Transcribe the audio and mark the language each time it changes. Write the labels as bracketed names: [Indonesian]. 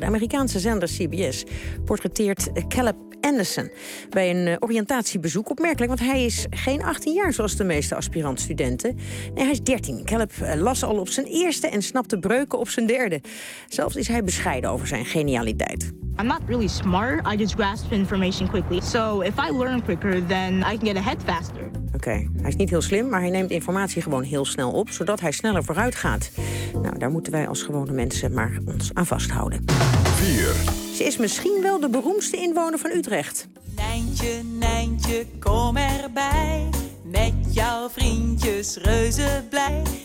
[Dutch] De Amerikaanse zender CBS portretteert Caleb Anderson bij een oriëntatiebezoek. Opmerkelijk, want hij is geen 18 jaar zoals de meeste aspirantstudenten. Nee, hij is 13. Caleb las al op zijn eerste en snapte breuken op zijn derde. Zelfs is hij bescheiden over zijn genialiteit. [English] I'm not really smart. I just grasp information quickly. So if I learn quicker, then I can get ahead faster. [Dutch] Oké. Hij is niet heel slim, maar hij neemt informatie gewoon heel snel op, zodat hij sneller vooruit gaat. Nou, daar moeten wij als gewone mensen maar ons aan vasthouden. 4. Ze is misschien wel de beroemdste inwoner van Utrecht. Nijntje, Nijntje, kom erbij. Met jouw vriendjes reuze blij.